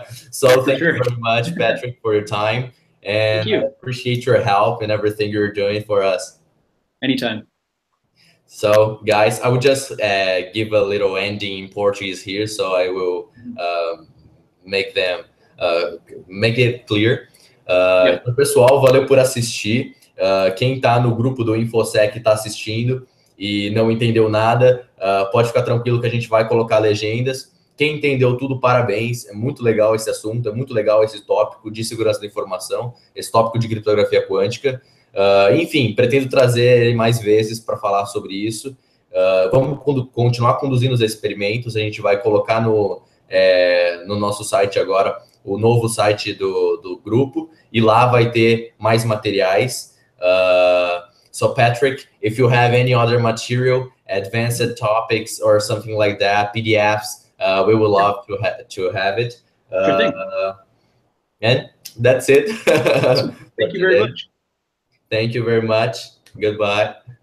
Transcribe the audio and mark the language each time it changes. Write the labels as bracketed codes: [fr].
[en] So thank you very much, Patrick, for your time. And thank you. I appreciate your help and everything you're doing for us. Anytime. So guys, I would just give a little ending in Portuguese here, so I will make it clear. [pt] Então, pessoal, valeu por assistir. Quem está no grupo do InfoSec está assistindo e não entendeu nada, pode ficar tranquilo que a gente vai colocar legendas. Quem entendeu tudo, parabéns. É muito legal esse assunto, é muito legal esse tópico de segurança da informação, esse tópico de criptografia quântica. Enfim, pretendo trazer ele mais vezes para falar sobre isso. Vamos continuar conduzindo os experimentos. A gente vai colocar no nosso site agora o novo site do grupo, e lá vai ter mais materiais. [en] So Patrick, if you have any other material, advanced topics or something like that, PDFs, we would love to have it. Sure thing. And that's it. Thank you very much. Thank you very much. Goodbye.